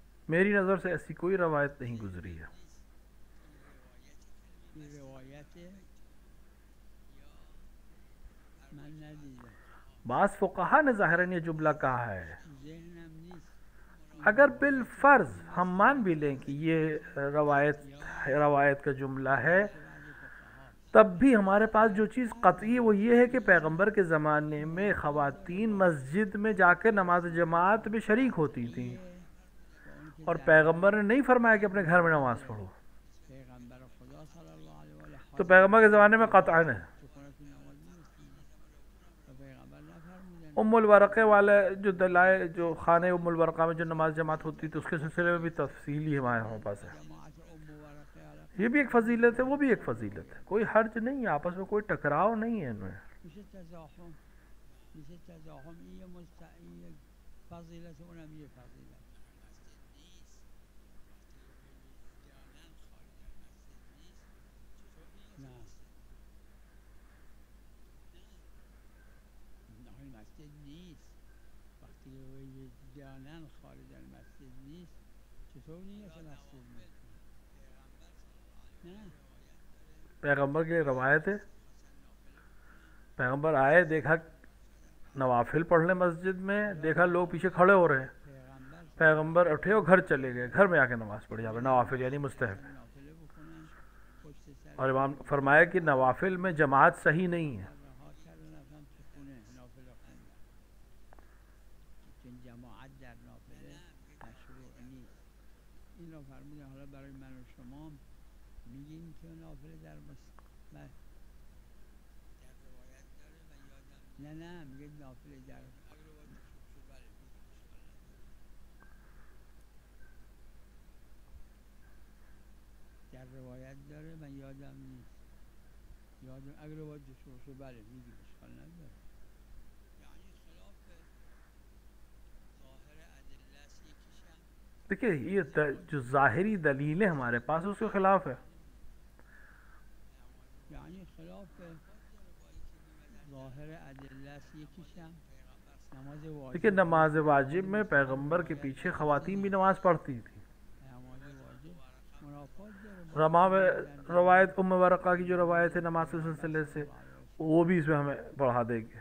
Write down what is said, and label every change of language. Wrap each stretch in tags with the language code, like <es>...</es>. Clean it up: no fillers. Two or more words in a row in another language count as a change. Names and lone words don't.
<ur>میری نظر سے ایسی کوئی روایت نہیں گزری ہے.</ur> <fa>این روایت من ندیدم،</fa> <ur>بعض فقہا نے ظاہراً یہ جملہ کہا ہے.</ur> <fa>ذهنم نیست.</fa> <ur>اگر بالفرض ہم مان بھی لیں کہ یہ روایت کا جملہ ہے، تب بھی ہمارے پاس جو چیز قطعی وہ یہ ہے کہ پیغمبر کے زمانے میں خواتین مسجد میں جا کے نماز جماعت میں شریک ہوتی تھیں، اور پیغمبر نے نہیں فرمایا کہ اپنے گھر میں نماز پڑھو. پیغمبر خدا</ur> <ar>صلی اللہ علیہ وآلہ</ar> <ur>تو پیغمبر کے زمانے میں قطعاً ہے.</ur> <fa>تو خونتون نماز نمی‌خوندن و پیغمبر نفرمودن.</fa> <ur>ام الورقہ والے جو خانہ ام الورقہ میں جو نماز جماعت ہوتی تھی، اس کے سلسلے میں بھی تفصیلی ہمارے پاس ہے.</ur> <fa>جماعت ام ورقه علیہ</fa> <ur>یہ بھی ایک فضیلت ہے، وہ بھی ایک فضیلت ہے. کوئی حرج نہیں ہے، آپس میں کوئی ٹکراؤ نہیں ہے ان میں.</ur> <fa>میشه تزاحم، میشه تزاحم. این یه فضیلت، اونم یه فضیلت. نه داخل مسجد نیست. وقتی جانن</fa> <ar>خارج المسجد</ar> <fa>نیست، چطور نیت مسجد نیست؟ نه</fa> <ur>پیغمبر کی روایت ہے، پیغمبر آئے، دیکھا نوافل پڑھ لیں مسجد میں، دیکھا لوگ پیچھے کھڑے ہو رہے ہیں، پیغمبر اٹھے اور گھر چلے گئے، گھر میں آ کے نماز پڑھی. آپ نوافل یعنی مستحب.</ur> <fa>نافله بکنن پشت سر</fa> <ur>اور امام فرمایا کہ نوافل میں جماعت صحیح نہیں ہے.</ur> <fa>رها کردن رفتن تو خونه نافله خوندن، چون جماعت در نافله مشروع نیست. این را فرمودن. حالا برای من و شما میگیم که نافله در نه میگه نافله در روایت داره، من یادم نیست. اگر روایت داشته باشه بله میگیم، اشکال نداره.</fa> <ur>دیکھیے یہ جو ظاہری دلیلیں ہمارے پاس اس کے خلاف ہے. یعنی خلاف ظاہر ادلہ سے یکیشم نماز واجب. دیکھیے نماز واجب میں پیغمبر کے پیچھے خواتین بھی نماز پڑھتی تھی.</ur> <fa>نماز واجب منافات داره.</fa> <ur>روایت ام ورقہ کی جو روایت ہے نماز کے سلسلے سے، وہ بھی اس میں ہمیں بڑھا دے گی.</ur>